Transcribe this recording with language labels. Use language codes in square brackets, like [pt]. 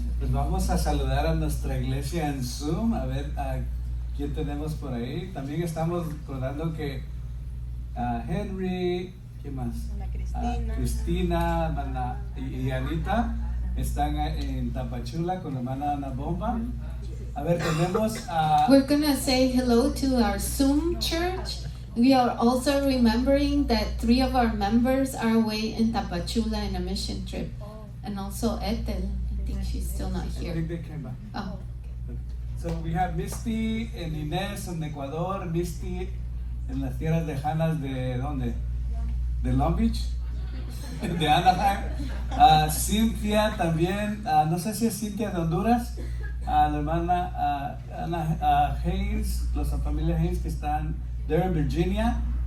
[es] vamos a saludar a nuestra iglesia en Zoom, a ver a quién tenemos por ahí. También estamos recordando que Henry, ¿qué más? Cristina y Anita están en Tapachula con la hermana Ana Bomba. A ver, tenemos [en] We're going to say hello to our Zoom church. We are also remembering that 3 of our members are away in Tapachula in a mission trip. And also Ethel, I think she's still not I here. think they came back. Oh. So we have [es] Misty and Inés en Ecuador, Misty en las tierras lejanas de ¿dónde? De Long Beach, de Anaheim. Cynthia también, no sé si es Cynthia de Honduras, la hermana Ana Hayes, la familia Hayes que están [en] there [es] en Virginia.